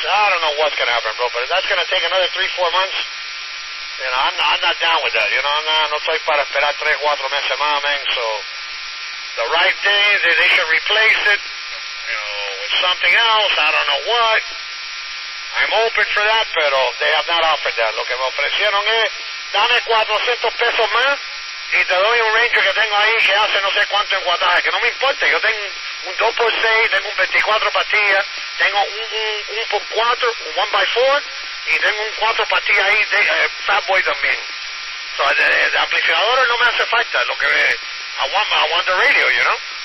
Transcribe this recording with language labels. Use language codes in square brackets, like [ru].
[en] I don't know what's going to happen, bro. But if that's going to take another 3-4 months, you know, I'm not down with that. You know, [es] no estoy para esperar 3-4 meses más, [en] man. So the right thing is they should replace it, you know, with something else. I don't know what. I'm open for that, [es] pero [en] they have not offered that. [es] Lo que me ofrecieron es, dame 400 pesos más y te doy un Ranger que tengo ahí que hace no sé cuánto en wattaje, que no me importa. Yo tengo un 2x6, tengo un 24 pastillas, tengo un por 4, un 1x4, y tengo un 4 pastillas ahí de Fatboy también. So, de amplificadores no me hace falta. Lo que [en] I want the radio, you know.